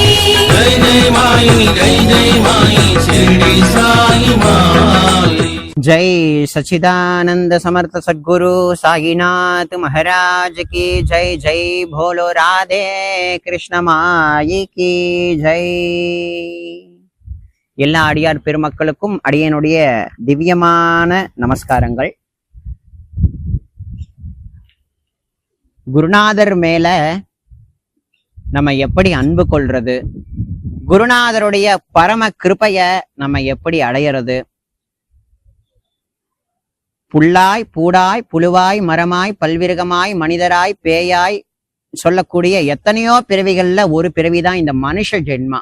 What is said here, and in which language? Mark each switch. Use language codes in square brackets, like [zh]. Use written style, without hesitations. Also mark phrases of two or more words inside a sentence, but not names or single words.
[hi] जय जय माई जय जय माई शिरडी साई माई। जय सच्चिदानंद समर्थ सद्गुरु साईनाथ महाराज की जय। जय भोलो राधे कृष्ण माई की जय। [ta] எல்லா அடியார் பெருமக்களுக்கும் அடியனுடைய திவ்யமான நமஸ்காரங்கள். குருநாதர் மேல நம்ம எப்படி அன்பு கொள்றது, குருநாதருடைய பரம கிருபைய நம்ம எப்படி அடையிறது, புல்லாய் பூடாய் புழுவாய் மரமாய் பல்விருகமாய் மனிதராய் பேயாய் சொல்லக்கூடிய எத்தனையோ பிறவிகள்ல ஒரு பிறவிதான் இந்த மனுஷ ஜென்மா.